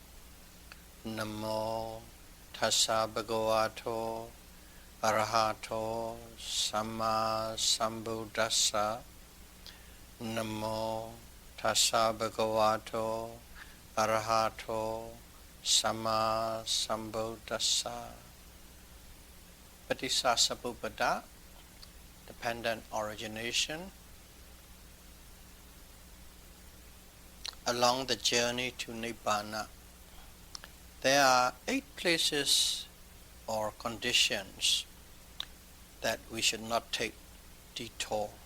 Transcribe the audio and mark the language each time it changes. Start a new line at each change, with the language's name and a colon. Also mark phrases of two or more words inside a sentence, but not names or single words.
Pali: Namo Tassa Bhagavato Arahato Samma Sambuddhassa. Namo Tassa Bhagavato Arahato Samma Sambuddhassa. Patissasamuppada,
English: dependent origination. Along the journey to Nibbana, there are 8 places or conditions that we should not take detour.